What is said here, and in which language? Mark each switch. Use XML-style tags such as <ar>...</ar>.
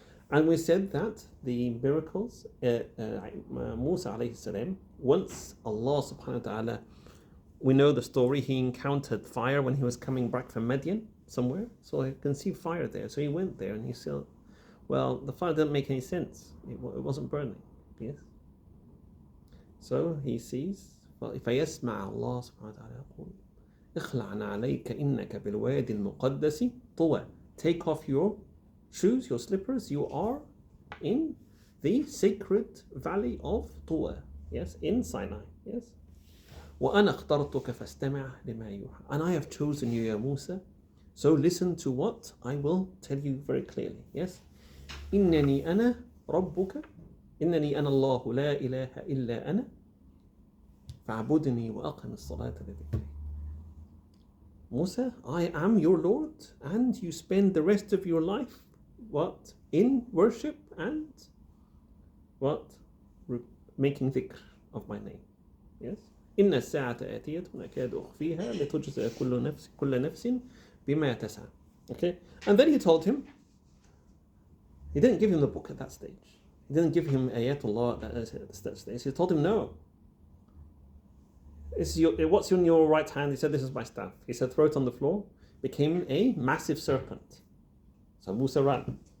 <en>And we said that the miracles, Musa alayhi salam, once Allah subhanahu wa ta'ala, we know the story, he encountered fire when he was coming back from Madian somewhere, so he can see fire there. So he went there and he said, well, the fire didn't make any sense. It wasn't burning. Yes. So he sees,</en> <ar>فيسمع الله سبحانه وتعالى يقول اخلعنا عليك إنك بالوادي المقدس طوى.</ar> <en>Take off your shoes, your slippers, you are in the sacred valley of Tuwa. Yes, in Sinai. Yes.</en> <ar>وأنا اخترتك فاستمع لما يوحى.</ar> <en>And I have chosen you, Ya Musa, so listen to what I will tell you very clearly. Yes.</en> <ar>إنني أنا ربك إنني أنا الله لا إله إلا أنا فاعبدني وأقم الصلاة لذكري.</ar> <en>Musa, I am your Lord, and you spend the rest of your life, what? In worship and what? Making dhikr of my name. Yes?</en> <ar>إن الساعة آتية أكاد أخفيها لتجزى كل نفس بما تسعى.</ar> <en>Okay? And then he told him, he didn't give him the book at that stage. He didn't give him Ayatullah at that stage. He told him, no. What's in your right hand? He said, this is my staff. He said, throw it on the floor. Became a massive serpent. So Musa ran.</en>